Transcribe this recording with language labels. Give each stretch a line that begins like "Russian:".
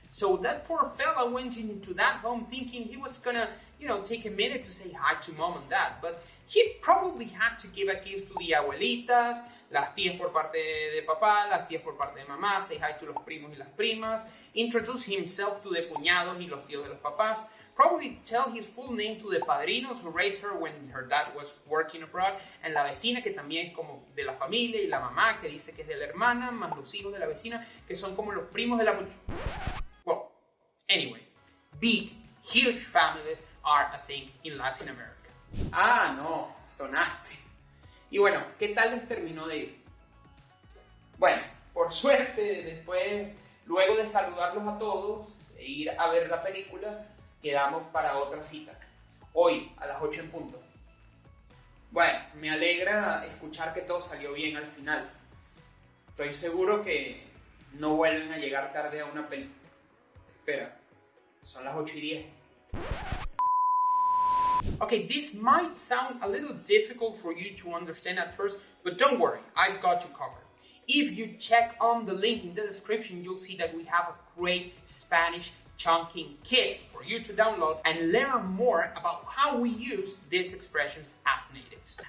English: So that poor fella went into that home thinking he was gonna, take a minute to say hi to mom and dad, but he probably had to give a kiss to the abuelitas,
Spanish: las tías por parte de papá, las tías por parte de mamá,
English: say hi to
Spanish: los primos y las primas,
English: introduce himself to the
Spanish: cuñados y los tíos de los papás,
English: probably tell his full name to the padrinos who raised her when her dad was working abroad, and la vecina que también es como de la familia,
Spanish: y la mamá que dice que es de la hermana, más los hijos de la vecina que son como los primos de la...
English: Well, anyway, big, huge families are a thing in Latin America.
Spanish: Ah, no, sonaste. Y bueno, ¿qué tal les terminó de ir? Bueno, por suerte, luego de saludarlos a todos e ir a ver la película, quedamos para otra cita. Hoy, a las 8 en punto. Bueno, me alegra escuchar que todo salió bien al final. Estoy seguro que no vuelven a llegar tarde a una película. Espera, son las 8:10.
English: Okay, this might sound a little difficult for you to understand at first, but don't worry, I've got you covered. If you check on the link in the description, you'll see that we have a great Spanish chunking kit for you to download and learn more about how we use these expressions as natives.